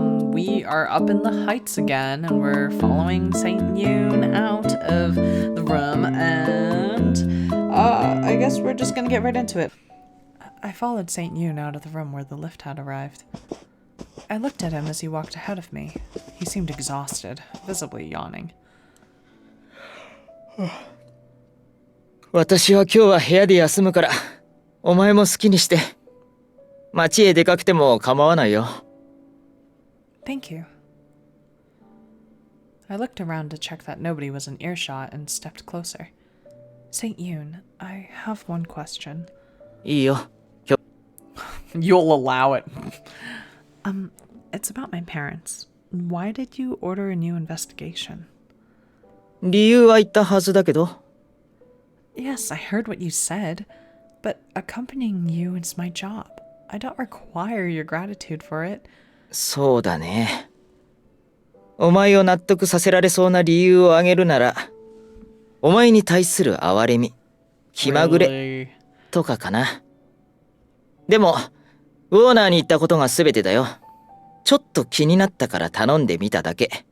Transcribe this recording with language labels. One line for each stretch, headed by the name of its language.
English: We are up in the heights again, and we're following Saint Yune out of the room, and I guess we're just gonna get right into it. I followed Saint Yune out of the room where the lift had arrived. I looked at him as he walked ahead of me. He seemed exhausted, visibly yawning.
Japanese: 私は今日は部屋で休むから、お前も好きにして。街へ出かけても構わないよ。
English: Thank you. I looked around to check that nobody was in earshot and stepped closer. Saint Yune, I have one question.
Japanese: いいよ。
English: You'll allow it. It's about my parents. Why did you order a new investigation?
Japanese: 理由は言ったはずだけど。
English: Yes, I heard what you said, but accompanying you is my job. I don't require your gratitude for it.
Japanese: そうだね。お前を納得させられそうな理由を挙げるなら、お前に対する憐れみ、気まぐれとかかな。でも、ウォーナーに言ったことが全てだよ。ちょっと気になったから頼んでみただけ。